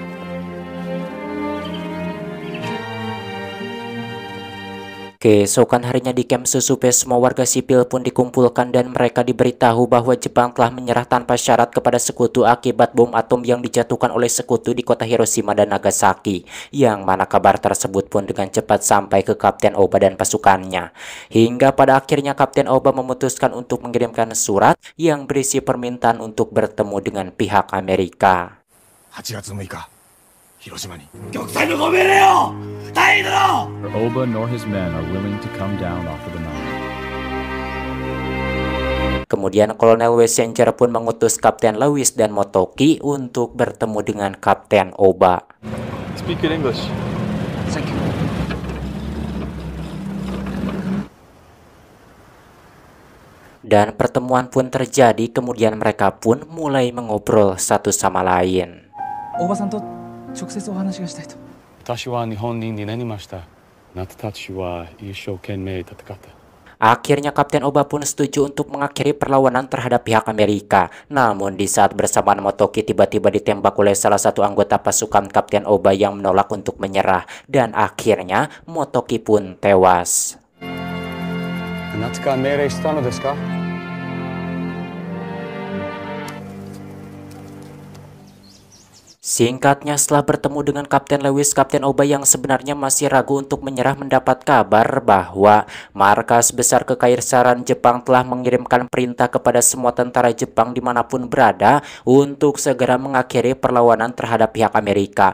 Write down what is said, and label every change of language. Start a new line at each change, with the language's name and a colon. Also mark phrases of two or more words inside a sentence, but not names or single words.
Indonesian: Keesokan harinya di Camp Susupe, semua warga sipil pun dikumpulkan dan mereka diberitahu bahwa Jepang telah menyerah tanpa syarat kepada sekutu akibat bom atom yang dijatuhkan oleh sekutu di kota Hiroshima dan Nagasaki. Yang mana kabar tersebut pun dengan cepat sampai ke Kapten Oba dan pasukannya. Hingga pada akhirnya Kapten Oba memutuskan untuk mengirimkan surat yang berisi permintaan untuk bertemu dengan pihak Amerika.
Japanese: 8 月6日 Hiroshimaに
English: Oba nor his men are willing to come down off of the mountain.
Indonesian: Kemudian Kolonel Wessinger pun mengutus Kapten Lewis dan Motoki untuk bertemu dengan Kapten Oba.
English: Speak good English. Thank you.
Indonesian: Dan pertemuan pun terjadi, kemudian mereka pun mulai mengobrol satu sama lain.
Japanese: Oba-san to 直接お話がしたいと。私は日本人になりました。あなたたちは一生懸命戦った。
Indonesian: Akhirnya Kapten Oba pun setuju untuk mengakhiri perlawanan terhadap pihak Amerika. Namun di saat bersamaan, Motoki tiba-tiba ditembak oleh salah satu anggota pasukan Kapten Oba yang menolak untuk menyerah. Dan akhirnya Motoki pun tewas. Singkatnya, setelah bertemu dengan Kapten Lewis, Kapten Oba yang sebenarnya masih ragu untuk menyerah mendapat kabar bahwa markas besar Kekaisaran Jepang telah mengirimkan perintah kepada semua tentara Jepang dimanapun berada untuk segera mengakhiri perlawanan terhadap pihak Amerika.